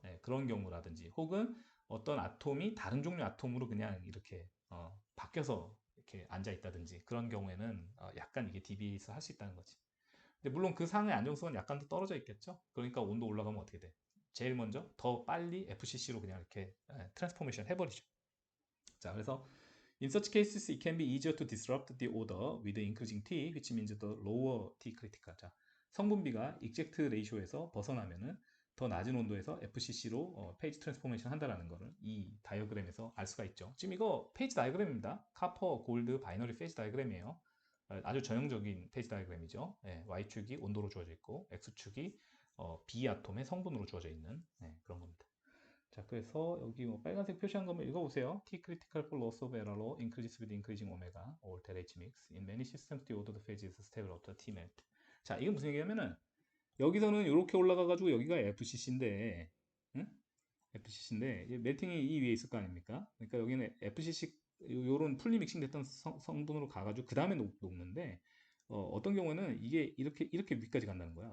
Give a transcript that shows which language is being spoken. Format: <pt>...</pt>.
<ko>네, 그런 경우라든지 혹은 어떤 아톰이 다른 종류 아톰으로 그냥 이렇게 바뀌어서 이렇게 앉아 있다든지 그런 경우에는 약간 이게 DB에서 할 수 있다는 거지. 근데 물론 그 상의 안정성은 약간 더 떨어져 있겠죠. 그러니까 온도 올라가면 어떻게 돼? 제일 먼저 더 빨리 FCC로 그냥 이렇게 트랜스포메이션 해버리죠.</ko> <en>자, 그래서 in such cases it can be easier to disrupt the order with increasing T, which means the lower T critical.</en> <ko>자, 성분비가 익젝트 레이쇼에서 벗어나면은 더 낮은 온도에서 FCC로 페이지 트랜스포메이션 한다라는 거를 이 다이어그램에서 알 수가 있죠. 지금 이거 페이지 다이어그램입니다. 카퍼, 골드, 바이너리 페이지 다이어그램이에요. 아주 전형적인 페이지 다이어그램이죠. 네, Y축이 온도로 주어져 있고 X축이 B 아톰의 성분으로 주어져 있는 그런 겁니다. 자, 그래서 여기 뭐 빨간색 표시한 거면 읽어보세요.</ko> <en>T critical for loss of error increases with increasing omega or delta H mix. In many systems, the ordered phase is stable up to T melt.</en> <ko>자, 이게 무슨 얘기냐면은 여기서는 이렇게 올라가가지고 여기가 FCC인데, 응? FCC인데 멜팅이 이 위에 있을 거 아닙니까? 그러니까 여기는 FCC 요런 풀리 믹싱 됐던 성분으로 가가지고 그 다음에 녹는데 어떤 경우에는 이게 이렇게 위까지 간다는 거야.</ko>